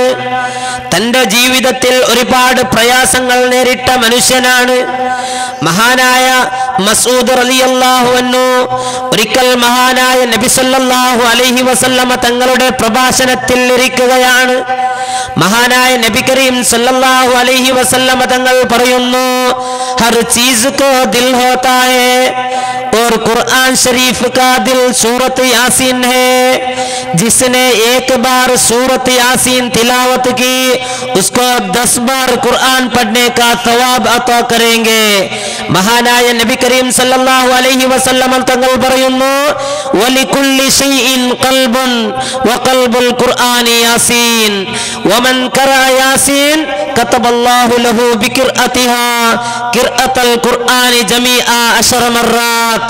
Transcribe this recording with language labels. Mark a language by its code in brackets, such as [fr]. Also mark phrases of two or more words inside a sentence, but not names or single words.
[ml] തന്റെ ജീവിതത്തിൽ ഒരുപാട് പ്രയാസങ്ങൾ നേരിട്ട മനുഷ്യനാണ്. മഹാനായ മസ്ഊദ് [ar] رضي الله عنه [ml] ഒരിക്കൽ മഹാനായ നബി [ar] صلى الله عليه وسلم [ml] തങ്ങളുടെ പ്രഭാഷണത്തിൽ ഇരിക്കുകയാണ്. മഹാനായ നബി കരീം [ar] صلى الله عليه وسلم [ml] തങ്ങൾ പറയുന്നു, [hi] हर चीज को दिल होता है और कुरान शरीफ का दिल सूरत यासीन है. जिसने एक बार सूरत यासीन तिलावत की उसको 10 बार कुरान पढ़ने का सवाब अता करेंगे. [ml] മഹാനായ നബി കരീം [ar] صلى الله عليه وسلم [ml] തങ്ങൾ പറയുന്നു, [ar] ولكل شيء قلب وقلب القرآن يس ومن قرأ يس كتب الله له بقراءتها قراءة القرآن جميعا 10 مرات.